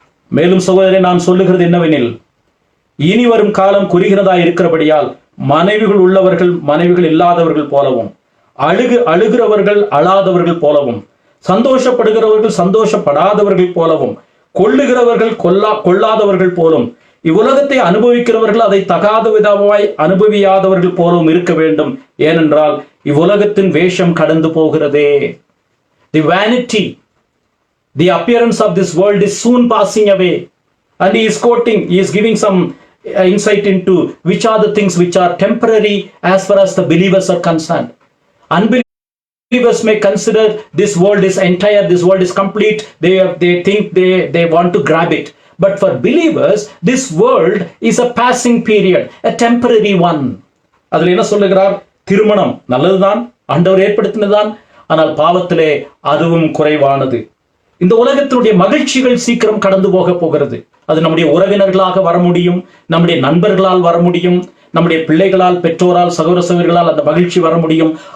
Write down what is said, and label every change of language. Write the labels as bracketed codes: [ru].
[ta] மேலும் சகோதரரே, நான் சொல்லுகிறது என்னவெனில், இனி வரும் காலம் குறுகிறதா இருக்கிறபடியால் மனைவிகள் உள்ளவர்கள் மனைவிகள் இல்லாதவர்கள் போலவும், அழுகிறவர்கள் அழாதவர்கள் போலவும், சந்தோஷப்படுகிறவர்கள் சந்தோஷப்படாதவர்கள் போலவும், கொள்ளுகிறவர்கள் கொள்ளாதவர்கள் போலும், இவ்வுலகத்தை அனுபவிக்கிறவர்கள் அதை தகாத விதமாய் அனுபவியாதவர்கள் போலவும் இருக்க வேண்டும். ஏனென்றால் இவ்வுலகத்தின் வேஷம் கடந்து போகிறதே. [en] The vanity, the appearance of this world is soon passing away. And he is quoting, he is giving some insight into which are the things which are temporary as far as the believers are concerned. Unbelievers may consider this world is entire, this world is complete. They think they want to grab it. But for believers, this world is a passing period, a temporary one. [ta] அதில் என்ன சொல்லுகிறார்? திருமணம் நல்லதுதான், ஆண்டவர் ஏற்படுத்தினதுதான். ஆனால் பாவத்திலே அதுவும் குறைவானது. இந்த உலகத்தினுடைய மகிழ்ச்சிகள் சீக்கிரம் கடந்து போகிறது. அது நம்முடைய உறவினர்களாக வர முடியும், நம்முடைய நண்பர்களால் வர முடியும், நம்முடைய பிள்ளைகளால், பெற்றோரால், சகோதர சகோதரிகளால் அந்த மகிழ்ச்சி வர முடியும்.